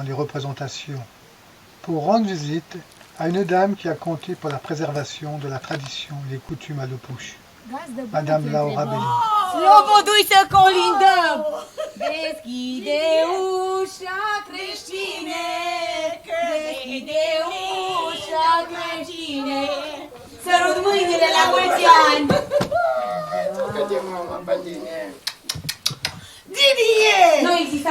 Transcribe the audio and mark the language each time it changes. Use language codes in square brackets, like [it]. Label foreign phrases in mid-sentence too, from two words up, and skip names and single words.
[fr] les représentations, pour rendre visite à une dame qui a compté pour la préservation de la tradition et les coutumes à Lăpuș, Madame Laura Belli. [ro] Slobodui să colindăm! Deschide ușa, creștine! Deschide ușa, creștine! Sărut mâinile la mulți ani! Didier!